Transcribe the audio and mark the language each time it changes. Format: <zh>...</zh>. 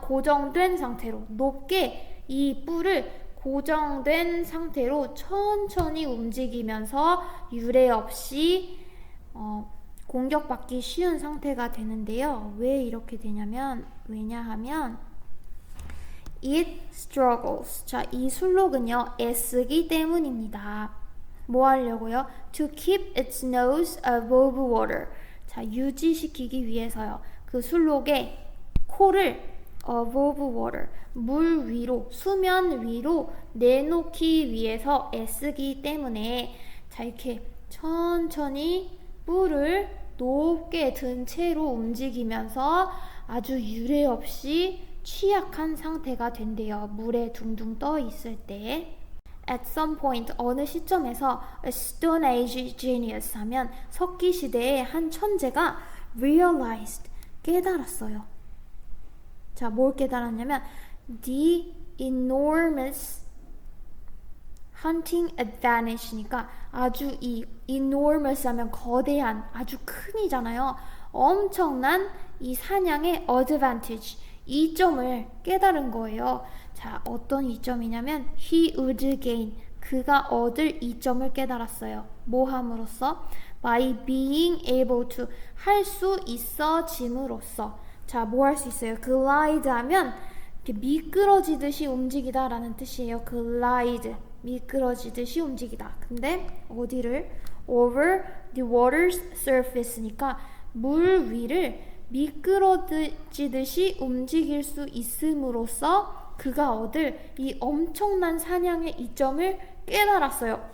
<ko>고정된 상태로 높게 이 뿔을 고정된 상태로 천천히 움직이면서 유례 없이 공격받기 쉬운 상태가 되는데요. 왜 이렇게 되냐면 왜냐하면</ko> <en>it struggles.</en> <ko>자, 이 술록은요 애쓰기 때문입니다. 뭐 하려고요?</ko> <en>To keep its nose above water.</en> <ko>자, 유지시키기 위해서요. 그 술록의 코를</ko> <en>above water,</en> <ko>물 위로, 수면 위로 내놓기 위해서 애쓰기 때문에 자, 이렇게 천천히 뿔을 높게 든 채로 움직이면서 아주 유례 없이 취약한 상태가 된대요. 물에 둥둥 떠 있을 때.</ko> <en>At some point,</en> <ko>어느 시점에서</ko> <en>a Stone Age genius</en> <ko>하면 석기 시대의 한 천재가</ko> <en>realized,</en> <ko>깨달았어요. 자, 뭘 깨달았냐면</ko> <en>the enormous hunting advantage</en> <ko>니까 아주 이 enormous 하면 거대한, 아주 큰이잖아요. 엄청난 이 사냥의 advantage, 이점을 깨달은 거예요. 자, 어떤 이점이냐면</ko> <en>he would gain,</en> <ko>그가 얻을 이점을 깨달았어요. 뭐 함으로써?</ko> <en>by being able to,</en> <ko>할 수 있어짐으로써. 자, 뭐 할 수 있어요? glide 하면 미끄러지듯이 움직이다 라는 뜻이에요. glide, 미끄러지듯이 움직이다. 근데 어디를?</ko> <en>over the water's surface</en> <ko>니까 물 위를 미끄러지듯이 움직일 수 있음으로써 그가 얻을 이 엄청난 사냥의 이점을 깨달았어요.</ko>